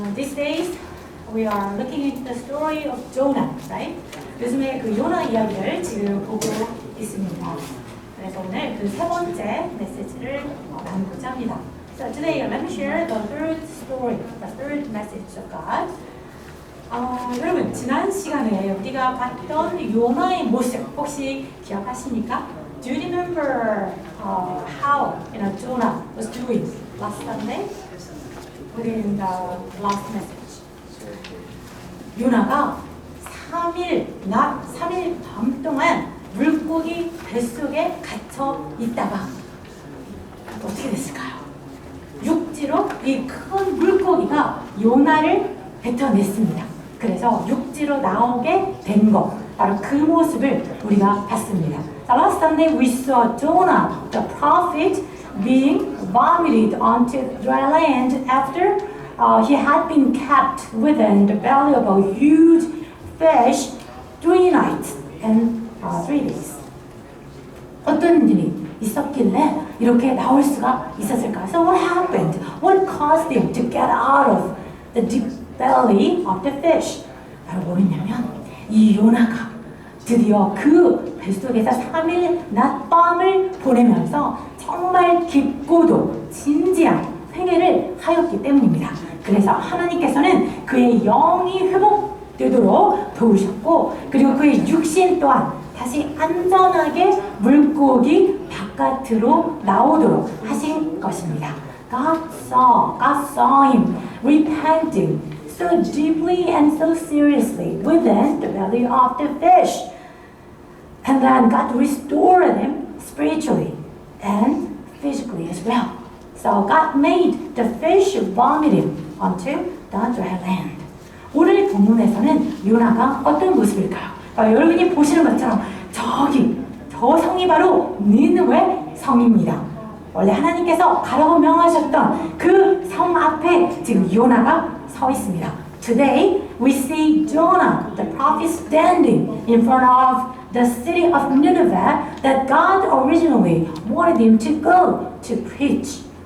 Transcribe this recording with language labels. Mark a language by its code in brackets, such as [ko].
[en] These days we are looking into the story of Jonah, right? [ko] 요즘에 그 요나 이야기를 지금 보고 있습니다. 그래서 오늘 그 세 번째 메시지를 나누고자 합니다. [en] So today let me share the third story, the third message of God. [ko] 여러분 지난 시간에 우리가 봤던 요나의 모습 혹시 기억하십니까? [en] Do you remember how Jonah was doing last Sunday? Within the last message. [ko] 요나가 3일 밤 동안 물고기 뱃속에 갇혀 있다가 어떻게 됐을까요? 육지로 이 큰 물고기가 요나를 뱉어냈습니다. 그래서 육지로 나오게 된 것, 바로 그 모습을 우리가 봤습니다. [en] So last Sunday we saw Jonah, the prophet, being vomited onto dry land after he had been kept within the belly of a huge fish 3 nights and 3 days. [ko] 어떤 일이 있었길래 이렇게 나올 수가 있었을까? [en] So what happened? What caused him to get out of the deep belly of the fish? [ko] 바로 뭐였냐면 이 요나가 드디어 그 뱃속에서 3일 낮밤을 보내면서 정말 깊고도 진지한 회개를 하였기 때문입니다. 그래서 하나님께서는 그의 영이 회복되도록 도우셨고 그리고 그의 육신 또한 다시 안전하게 물고기 바깥으로 나오도록 하신 것입니다. [en] God saw him repenting so deeply and so seriously within the belly of the fish. And then God restored him spiritually and physically as well. So God made the fish vomit him onto the dry land. [ko] 오늘 본문에서는 요나가 어떤 모습일까요? 여러분이 보시는 것처럼 저기 저 성이 바로 니느웨 성입니다. 원래 하나님께서 가라고 명하셨던 그 성 앞에 지금 요나가 서 있습니다. [en] Today we see Jonah, the prophet, standing in front of the city of Nineveh that God originally wanted him to go to preach.